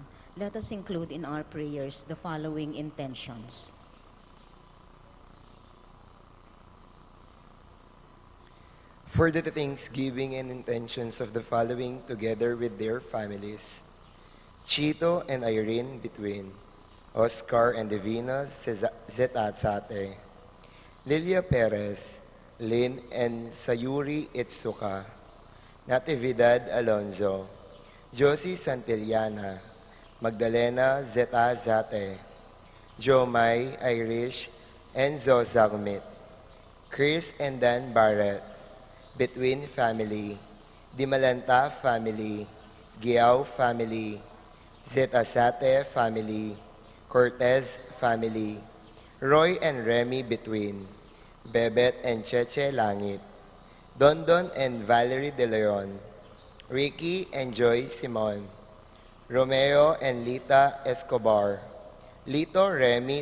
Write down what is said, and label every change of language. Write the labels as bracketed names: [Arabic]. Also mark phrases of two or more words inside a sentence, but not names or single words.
[English] Let us include in our prayers the following intentions. For the thanksgiving and intentions of the following together with their families: Chito and Irene between, Oscar and Divina Zetatsate, Lilia Perez, Lynn and Sayuri Itsuka, Natividad Alonzo, Josie Santillana, Magdalena Zeta Zate, Jomai Irish and Zozagmit, Chris and Dan Barrett, Between Family, Dimalanta Family, Giao Family, Zeta Zate Family, Cortez Family, Roy and Remy Between, Bebet and Cheche Langit, Dondon and Valerie De Leon, Ricky and Joy Simon, Romeo and Lita Escobar, Lito Remy